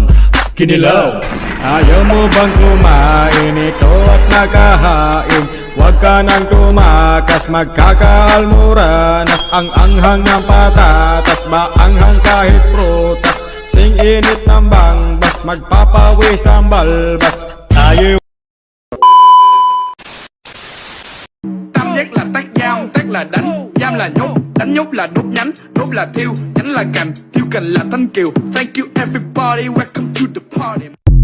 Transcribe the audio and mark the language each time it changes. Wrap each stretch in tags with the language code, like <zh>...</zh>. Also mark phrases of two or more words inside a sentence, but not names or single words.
<tl>Kinilaw, ayaw mo bang kumain ito at nakahain? Huwag ka nang tumakas, magkakaalmuranas. Ang anghang ng patatas, maanghang kahit prutas. Sing init ng bangbas, magpapawis ang balbas. Tayo</tl> <vi>Tam giác là tác dao, tác là đánh, giam là nhốt, đánh nhốt là đốt nhánh là thiêu, nhánh là cành, thiêu cành là thanh kiều.</vi> <en>Thank you everybody, welcome to the party.</en>